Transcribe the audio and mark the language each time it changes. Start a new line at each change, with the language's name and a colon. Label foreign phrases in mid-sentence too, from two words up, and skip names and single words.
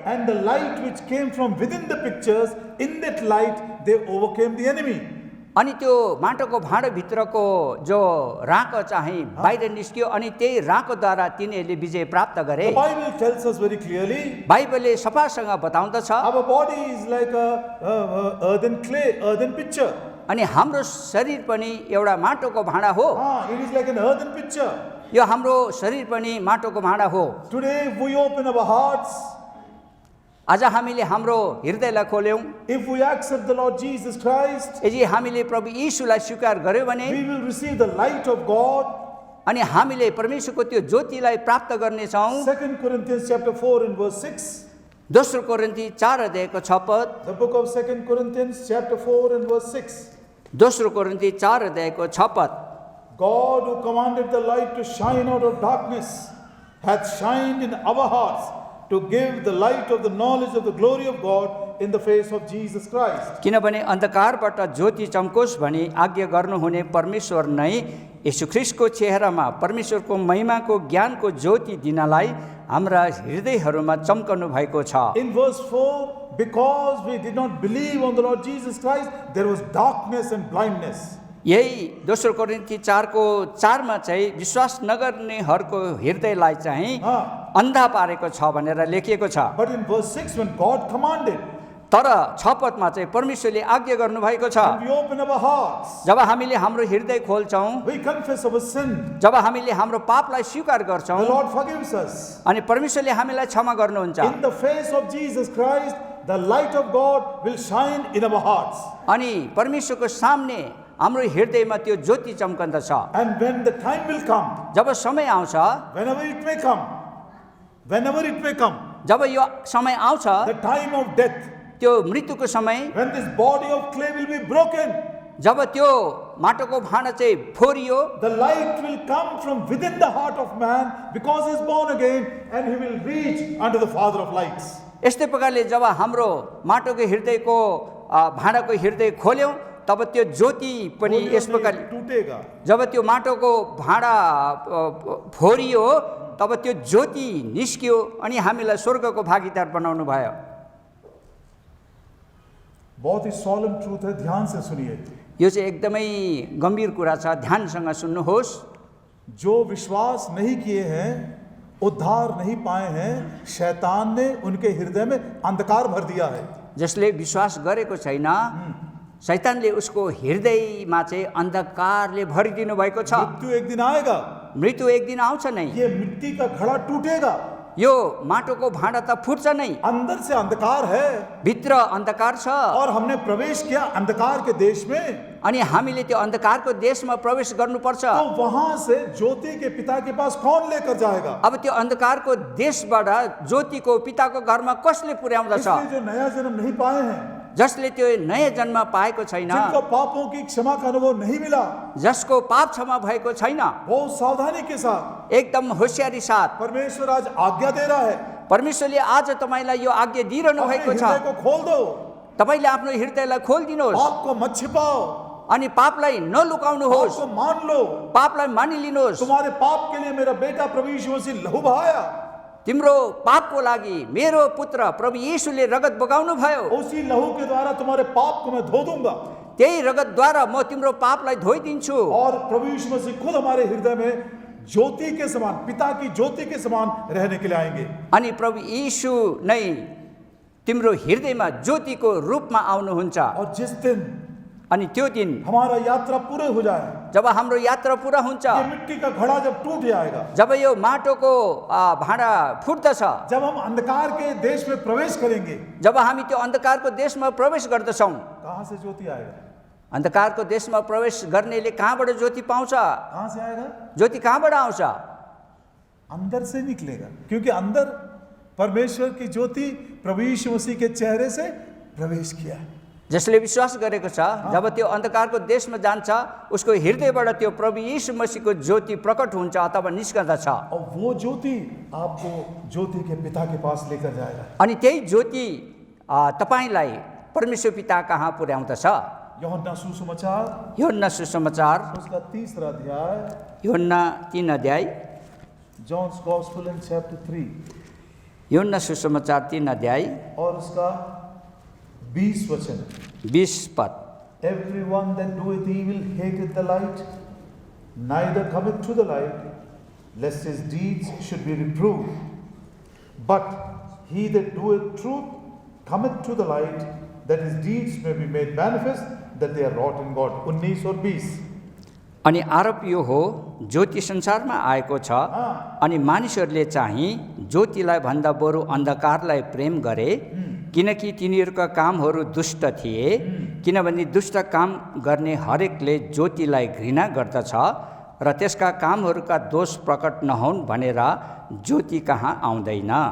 English: and the light which came from within the pitchers, in that light they overcame the enemy.
Nepali: अनि त्यो माटोको भाँडोभित्रको जो राँको चाहिँ बाहिर निस्कियो अनि त्यही राँकोद्वारा तिनीहरूले विजय प्राप्त गरे।
English: The Bible tells us very clearly,
Nepali: बाइबलले सफासँग बताउँदछ
English: our body is like a earthen pitcher.
Nepali: अनि हाम्रो शरीर पनि एउटा माटोको भाँडा हो।
English: It is like an earthen pitcher.
Nepali: यो हाम्रो शरीर पनि माटोको भाँडा हो।
English: Today, if we open our hearts,
Nepali: आज हामीले हाम्रो हृदयलाई खोल्यौँ,
English: if we accept the Lord Jesus Christ,
Nepali: यदि हामीले प्रभु यीशुलाई स्वीकार गर्यौँ भने
English: we will receive the light of God.
Nepali: अनि हामीले परमेश्वरको त्यो ज्योतिलाई प्राप्त गर्नेछौँ।
English: 2 Corinthians chapter 4 and verse 6.
Nepali: दोस्रो कोरिन्थी 4 अध्यायको 6 पद।
English: The book of 2 Corinthians chapter 4 and verse 6.
Nepali: दोस्रो कोरिन्थी 4 अध्यायको 6 पद।
English: God who commanded the light to shine out of darkness hath shined in our hearts to give the light of the knowledge of the glory of God in the face of Jesus Christ.
Nepali: किनभने अन्धकारबाट ज्योति चम्कोस् भनी आज्ञा गर्नुहुने परमेश्वर नै यीशु ख्रीष्टको चेहरामा परमेश्वरको महिमाको ज्ञानको ज्योति दिनलाई हाम्रा हृदयहरूमा चम्कनु भएको छ।
English: In verse 4, because we did not believe on the Lord Jesus Christ, there was darkness and blindness.
Nepali: यही दोस्रो कोरिन्थी 4 को 4 मा चाहिँ विश्वास नगर्नेहरूको हृदयलाई चाहिँ अन्धा पारेको छ भनेर लेखिएको छ।
English: But in verse 6, when God commanded,
Nepali: तर 6 पदमा चाहिँ परमेश्वरले आज्ञा गर्नु भएको छ।
English: we open our hearts,
Nepali: जब हामीले हाम्रो हृदय खोल्छौँ,
English: we confess our sin,
Nepali: जब हामीले हाम्रो पापलाई स्वीकार
English: the
Nepali: गर्छौँ
English: Lord forgives us.
Nepali: अनि परमेश्वरले हामीलाई क्षमा गर्नुहुन्छ।
English: In the face of Jesus Christ, the light of God will shine in our hearts.
Nepali: अनि परमेश्वरको सामने हाम्रो हृदयमा त्यो ज्योति चम्कन्दछ।
English: And when the time will come,
Nepali: जब समय आउँछ,
English: whenever it may come,
Nepali: जब यो समय आउँछ,
English: the time of death,
Nepali: त्यो मृत्युको समय,
English: when this body of clay will be broken,
Nepali: जब त्यो माटोको भाँडा चाहिँ फोरियो,
English: the light will come from within the heart of man because he is born again, and he will reach unto the Father of lights.
Nepali: यस्तै प्रकारले जब हाम्रो माटोको हृदयको भाँडाको हृदय खोल्यौँ तब त्यो ज्योति पनि यस प्रकारले
Hindi: टूटेगा।
Nepali: जब त्यो माटोको भाँडा फोरियो तब त्यो ज्योति निस्कियो अनि हामीलाई स्वर्गको भागीदार बनाउनु भयो।
Hindi: बहुत ही
English: solemn truth
Hindi: है, ध्यान से सुनिए।
Nepali: यो चाहिँ एकदमै गम्भीर कुरा छ, ध्यानसँग सुन्नुहोस्।
Hindi: जो विश्वास नहीं किए हैं, उद्धार नहीं पाए हैं, शैतान ने उनके हृदय में अंधकार भर दिया है।
Nepali: जसले विश्वास गरेको छैन, शैतानले उसको हृदयमा चाहिँ अन्धकारले भरिदिनु भएको छ।
Hindi: मृत्यु एक दिन आएगा,
Nepali: मृत्यु एक दिन आउँछ नै।
Hindi: ये मिट्टी का घड़ा टूटेगा,
Nepali: यो माटोको भाँडा त फुट्छ नै।
Hindi: अंदर से अंधकार है,
Nepali: भित्र अन्धकार छ
Hindi: और हमने प्रवेश किया अंधकार के देश में,
Nepali: अनि हामीले त्यो अन्धकारको देशमा प्रवेश गर्नुपर्छ।
Hindi: तो वहां से ज्योति के पिता के पास कौन लेकर जाएगा?
Nepali: अब त्यो अन्धकारको देशबाट ज्योतिको पिताको घरमा कसले पुर्याउँदछ?
Hindi: इसलिए जो नया जन्म नहीं पाए हैं,
Nepali: जसले त्यो नयाँ जन्म पाएको छैन,
Hindi: जिनको पापों की क्षमा का अनुभव नहीं मिला,
Nepali: जसको पाप क्षमा भएको छैन,
Hindi: बहुत सावधानी के साथ
Nepali: एकदम होशियारी साथ
Hindi: परमेश्वर आज आज्ञा दे रहा है,
Nepali: परमेश्वरले आज तपाईलाई यो आज्ञा दिइरहनु
Hindi: अपने
Nepali: भएको छ।
Hindi: हृदय को खोल दो,
Nepali: तपाईले आफ्नो हृदयलाई खोलिदिनुहोस्,
Hindi: पाप को मत छिपाओ,
Nepali: अनि पापलाई नलुकाउनुहोस्,
Hindi: पाप को मान लो।
Nepali: पापलाई मानिलिनुहोस्।
Hindi: तुम्हारे पाप के लिए मेरा बेटा प्रभु यीशु मसीह लहू बहाया,
Nepali: तिम्रो पापको लागि मेरो पुत्र प्रभु येशूले रगत बगाउनु भयो।
Hindi: उसी लहू के द्वारा तुम्हारे पाप को मैं धो दूंगा।
Nepali: त्यही रगतद्वारा म तिम्रो पापलाई धोइदिन्छु।
Hindi: और प्रभु यीशु मसीह खुद हमारे हृदय में ज्योति के समान, पिता की ज्योति के समान रहने के लिए आएंगे।
Nepali: अनि प्रभु येशू नै तिम्रो हृदयमा ज्योतिको रूपमा आउनुहुन्छ।
Hindi: और जिस दिन
Nepali: अनि त्यो दिन
Hindi: हमारा यात्रा पूरे हो जाए,
Nepali: जब हाम्रो यात्रा पूरा हुन्छ,
Hindi: ये मिट्टी का घड़ा जब टूट जाएगा,
Nepali: जब यो माटोको भाँडा फुट्दछ,
Hindi: जब हम अंधकार के देश में प्रवेश करेंगे,
Nepali: जब हामी त्यो अन्धकारको देशमा प्रवेश गर्दछौँ,
Hindi: कहाँ से ज्योति आएगा?
Nepali: अन्धकारको देशमा प्रवेश गर्नेले कहाँबाट ज्योति पाउँछ?
Hindi: कहाँ से आएगा?
Nepali: ज्योति कहाँबाट आउँछ?
Hindi: अंदर से निकलेगा, क्योंकि अंदर परमेश्वर की ज्योति प्रभु यीशु मसीह के चेहरे से प्रवेश किया है।
Nepali: जसले विश्वास गरेको छ, जब त्यो अन्धकारको देशमा जान्छ, उसको हृदयबाट त्यो प्रभु यीशु मसीहको ज्योति प्रकट हुन्छ अथवा निस्कँदछ।
Hindi: और वो ज्योति आपको ज्योति के पिता के पास लेकर जाएगा।
Nepali: अनि त्यही ज्योति तपाईलाई परमेश्वर पिता कहाँ पुर्याउँदछ।
Hindi: यूहन्ना सुसमाचार,
Nepali: यूहन्ना सुसमाचार
Hindi: उसका 3रा अध्याय,
Nepali: यूहन्ना 3 अध्याय,
English: John's Gospel in chapter 3,
Nepali: यूहन्ना सुसमाचार 3 अध्याय
Hindi: और उसका 20 वचन।
Nepali: 20 पद।
English: Everyone that doeth evil hateth the light, neither cometh to the light, lest his deeds should be reproved. But he that doeth truth cometh to the light, that his deeds may be made manifest, that they are wrought in God.
Hindi: 19 और 20।
Nepali: अनि आरोप यो हो, ज्योति संसारमा आएको छ, अनि मानिसहरूले चाहिँ ज्योतिलाई भन्दा बरु अन्धकारलाई प्रेम गरे, किनकि तिनीहरूका कामहरू दुष्ट थिए। किनभने दुष्ट काम गर्ने हरेकले ज्योतिलाई घृणा गर्दछ र त्यसका कामहरूका दोष प्रकट नहुन् भनेर ज्योति कहाँ आउँदैन।